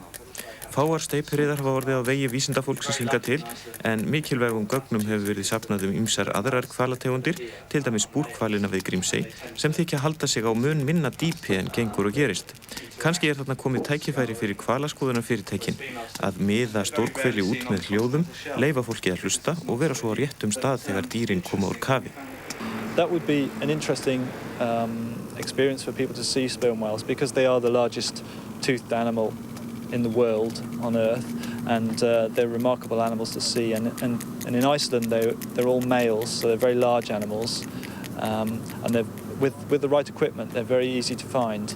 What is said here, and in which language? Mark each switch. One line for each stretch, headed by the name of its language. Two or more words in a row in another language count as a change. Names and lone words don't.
Icelandic: Fáar steypireyðar hafa orðið á vegi vísindafólksins hingað til, en mikilvægum gögnum hefur verið safnað ýmsar aðrar hvalategundir, til dæmis búrhvalina við Grímsey, sem þykja halda sig á mun minna dýpi en gengur og gerist. Kannski þarna komið tækifæri fyrir hvalaskoðunarfyrirtækin að miða stórhveli út með hljóðum, leyfa fólki að hlusta og vera svo á réttum stað þegar dýrin koma úr kafi.
English: That would be an interesting experience for people to see sperm whales because they are the largest toothed animal in the world on Earth, and they're remarkable animals to see. And in Iceland, they're all males, so they're very large animals, and they're with the right equipment, they're very easy to find.